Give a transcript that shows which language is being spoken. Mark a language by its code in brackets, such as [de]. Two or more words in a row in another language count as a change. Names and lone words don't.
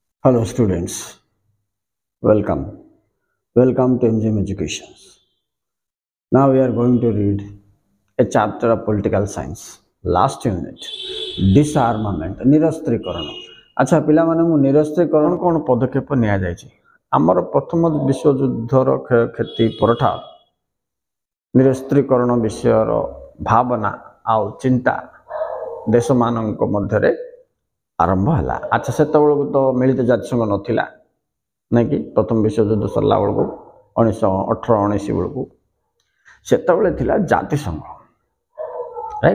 [en] Hello students, welcome. Welcome to MGM Education. Now we are going to read a chapter of political science. Last unit, disarmament, [hi] निरस्त्रीकरण. [or] अच्छा पिलाମାନଙ୍କୁ ନିରସ୍ତ୍ରୀକରଣ କ'ଣ ପଦକ୍ଷେପ ନିଆଯାଇଛି? ଆମର ପ୍ରଥମ ବିଶ୍ୱଯୁଦ୍ଧର କ୍ଷୟକ୍ଷତି ପରଠା ନିରସ୍ତ୍ରୀକରଣ ବିଷୟର ଭାବନା ଆଉ ଚିନ୍ତା ଦେଶମାନଙ୍କ ମଧ୍ୟରେ ଆରମ୍ଭ ହେଲା। ଆଚ୍ଛା ସେତେବେଳକୁ ତ ମିଳିତ ଜାତିସଂଘ ନଥିଲା ନାଇଁ କି ପ୍ରଥମ ବିଶ୍ୱଯୁଦ୍ଧ ସରିଲା ବେଳକୁ 1918-19 ବେଳକୁ ସେତେବେଳେ ଥିଲା ଜାତିସଂଘ, ରାଇଟ୍?